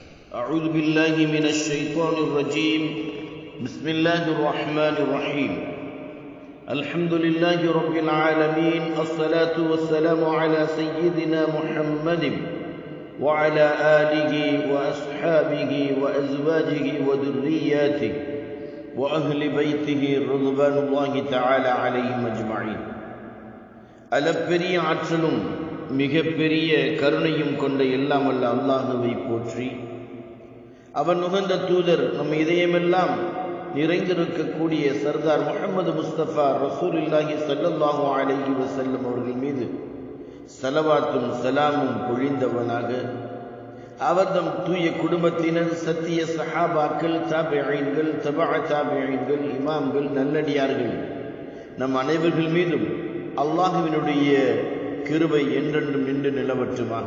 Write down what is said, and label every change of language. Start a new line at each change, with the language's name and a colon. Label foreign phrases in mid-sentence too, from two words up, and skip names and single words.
Arabic: أعوذ بالله من الشيطان الرجيم بسم الله الرحمن الرحيم الحمد لله رب العالمين الصلاة والسلام على سيدنا محمد وعلى آله وأصحابه وأزواجه وذرياته وأهل بيته رضوان الله تعالى عليهم أجمعين.
Tamil: அளப்பெரிய ஆற்றலும் மிகப்பெரிய கருணையும் கொண்ட எல்லாம் வல்ல அல்லாஹுவை போற்றி, அவன் உகந்த தூதர் நம் இதயமெல்லாம் நிறைந்திருக்கக்கூடிய சர்தார் முஹம்மது முஸ்தபா
Arabic: رسول الله صلى الله عليه وسلم
Tamil: அவர்கள் மீது ஸலவாத்தும் சலாமும் பொழிந்தவனாக, அவர்தம் தூய குடும்பத்தினர், சத்திய சஹாபாக்கள், தாபிஈன்கள், தபஅ தாபிஈன்கள், இமாம்கள், நல்லடியார்கள் நம் அனைவர்கள் மீதும் அல்லாஹுவினுடைய கிருபை என்றென்றும் நின்று நிலவற்றுமாக.